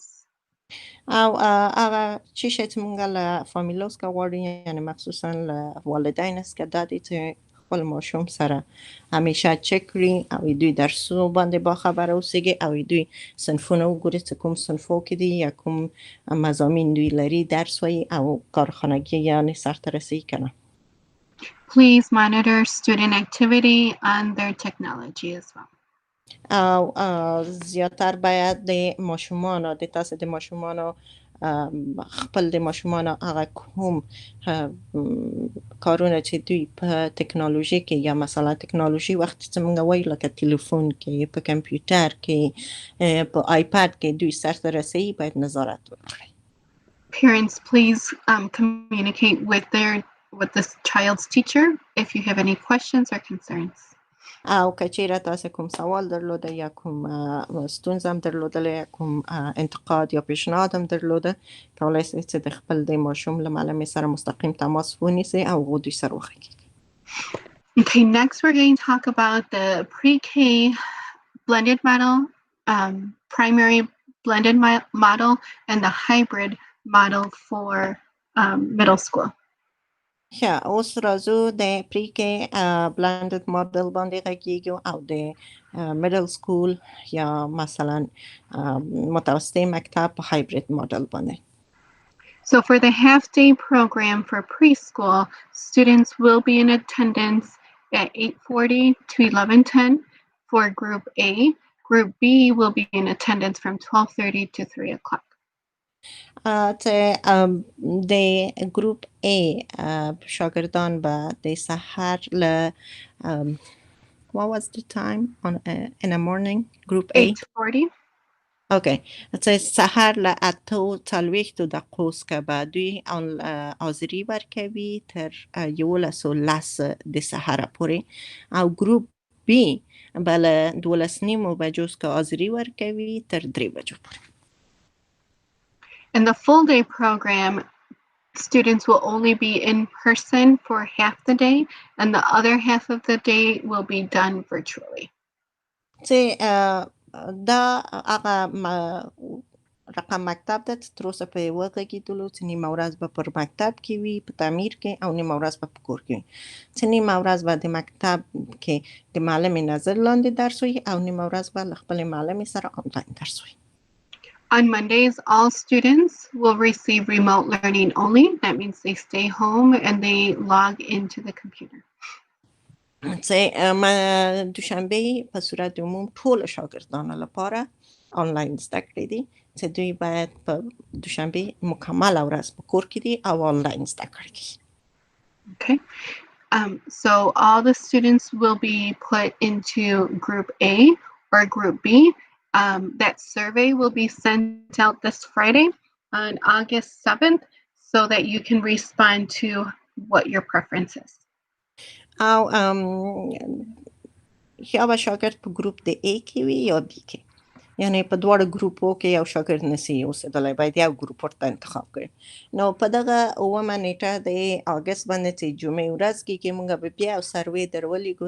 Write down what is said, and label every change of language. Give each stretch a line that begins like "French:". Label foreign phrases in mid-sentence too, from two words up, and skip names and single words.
Pashto: او هغه چی چې موږ له فامیلوس کا غواړو یعنی مخصوصا له والدین څخه دا دي چې خپل ماشوم سره همیشه چک کړي او دوی درسو باندې با خبر اوسېږي او دوی صنفونه وګوري چې کوم صنفو کې دي یا کوم مضامین دوی لري درس وایي او کارخانګي یعنی سرته رسي کنه.
English: Please monitor student activity on their technology as well.
Pashto: او زیاتر باید د ماشومانو د تاسو د ماشومانو خپل د ماشومانو هغه کوم کارونه چې دوی په ټکنالوژي کې یا مثلا ټکنالوژي وخت چې موږ وایو لکه ټلیفون کې په کمپیوټر کې په آیپاد کې دوی سرته رسي باید نظارت وکړي.
English: Parents, please communicate with the child's teacher if you have any questions or concerns.
Pashto: او کچیره تاسو کوم سوال درلوده یا کوم ستونزه هم درلوده یا کوم انتقاد یا پیشنهاد هم درلوده کولای شئ چې د خپل د ماشوم له معلم سره مستقیم تماس ونیسئ او غوډي سره وخیږئ.
English: Okay, next we're going to talk about the pre-K blended model, primary blended model, and the hybrid model for middle school.
Pashto: اوس راځو د
English: pre-K blended model
Pashto: باندې غږیږو او د
English: middle school
Pashto: یا مثلا متوسطه مکتب په
English: hybrid model
Pashto: باندې.
English: So for the half-day program for preschool, students will be in attendance at 8:40 to 11:10 for Group A. Group B will be in attendance from 12:30 to 3 o'clock.
Pashto: ته د ګروپ A شاګردان به د سحر له
English: what was the time in the morning group A
Pashto: 8:40. Okay, ته سحر له 8:40 دقیقو څخه به دوی حاضري ورکوي تر 11:10 د سحر پورې او ګروپ B به له 12:30 بجو څخه حاضري ورکوي تر 3 بجو پورې.
English: In the full day program, students will only be in person for half the day and the other half of the day will be done virtually.
Pashto: دا هغه رقم مکتب ده چې تر اوسه په یې وغږېدلو چې نیمه ورځ به پر مکتب کې وي په تعمیر کې او نیمه ورځ به په کور کې وي چې نیمه ورځ به د مکتب کې د معلم نظر لاندې درس وي او نیمه ورځ به له خپل معلم سره آنلاین درس وي.
English: On Mondays, all students will receive remote learning only. That means they stay home and they log into the computer.
Pashto: دوشنبه په صورت عموم ټول شاګردانو لپاره آنلاین زده کړې دي چې دوی باید په دوشنبه مکمل ورځ په کور کې دي او آنلاین زده کړې کوي.
English: Okay. So all the students will be put into Group A or Group B. That survey will be sent out this Friday on August 7th so that you can respond to what your preference is.
Pashto: او یا به شاګرد په ګروپ د A کې وي یا B کې، یعنی په دواړو ګروپو کې یو شاګرد نسی اوسېدلی، باید یو ګروپ ورته انتخاب کړي. نو په دغه 9 نیټه د اګست باندې چې جمعې ورځ کې موږ به بیا یو سروې درولېږو.